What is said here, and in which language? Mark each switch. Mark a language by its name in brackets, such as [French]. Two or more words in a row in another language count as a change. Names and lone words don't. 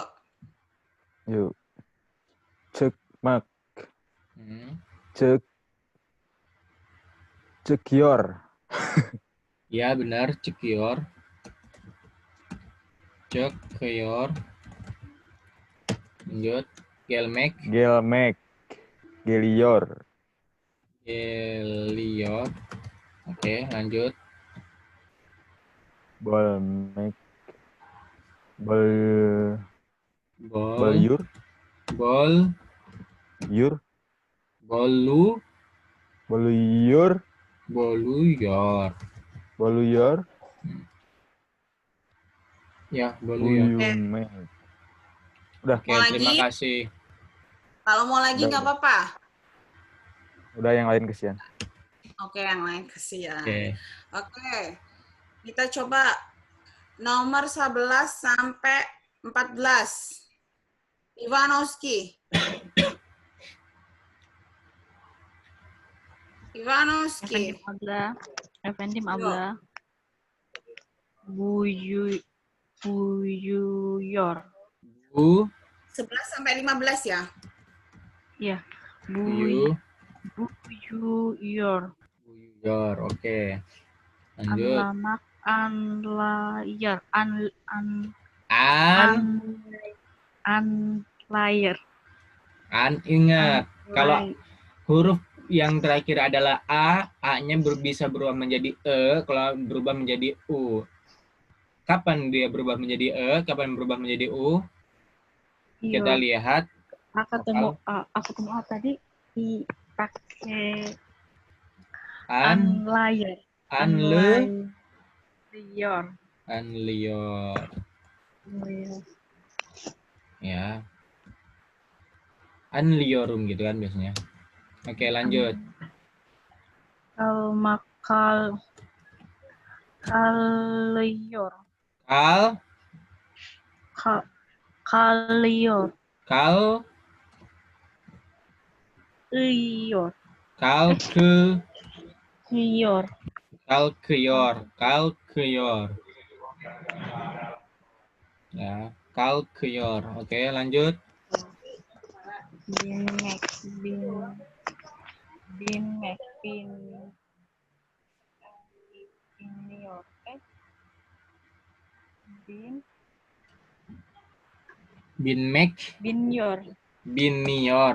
[Indonesian] yuk. Cekmak. Hmm. Cekior. Ya, benar. [Turkish] Cekior. Cekior. [Indonesian] Lanjut. Gelmek. Gelior. Gelior. Oke, lanjut. Bolmek. Bol. Bolyur. Bol. Yur. Bolu. Boluyur. Boluyor. Boluyur. Ya, boluyor. Buyumek. Udah. Oke, terima kasih. Kalau mau lagi Udah, nggak apa-apa. Udah yang lain kesian. Oke, yang lain kesian. Oke. Oke. Kita coba nomor 11 sampai 14. Ivanovski. Ivanovski. [Turkish] Efendim Abla. Buyuyor. [Indonesian] Bu. 11 sampai 15 ya? Ya. Buyu. Buyuyor. Buyuyor. Oke. Lanjut. [Turkish] Anlamak. Anlayar. Anlayar. [Indonesian] Ingat. Kalau huruf yang terakhir adalah A-nya bisa berubah menjadi E, kalau berubah menjadi U. Kapan dia berubah menjadi E, kapan berubah menjadi U? Iya. Kita lihat. Aku ketemu A tadi dipakai Anlayar. Anlayar. Ya. Anliorum gitu kan biasanya. Oke, lanjut. Kalior. Kalior. Kalkior. Ya, kalkior. Oke, lanjut. Bimek. Binior.